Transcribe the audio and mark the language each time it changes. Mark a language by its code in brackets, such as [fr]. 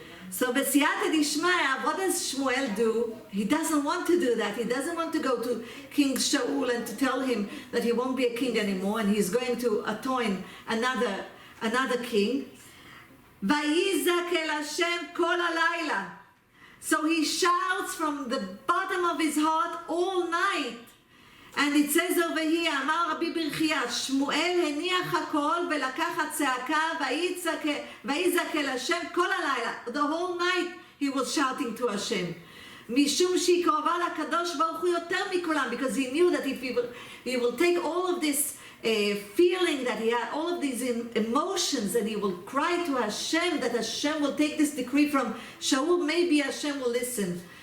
[en] So [he] בסייעתא דשמיא, [en] what does Shmuel do? He doesn't want to do that. He doesn't want to go to King Shaul and to tell him that he won't be a king anymore and he's going to appoint another king. [he] ויזעק אל השם כל הלילה. [en] So he shouts from the bottom of his heart all night. And it says over here, [he] אמר רבי ברכיה, שמואל הניח הכל ולקח הצעקה ויזעק אל השם כל הלילה. [en] The whole night he was shouting to Hashem. [he] משום שהיא קרובה לקדוש ברוך הוא יותר מכולם, [en] because he knew that if he will take all of this feeling that he had, all of these emotions, and he will cry to Hashem, that Hashem will take this decree from Shaul, maybe Hashem will listen.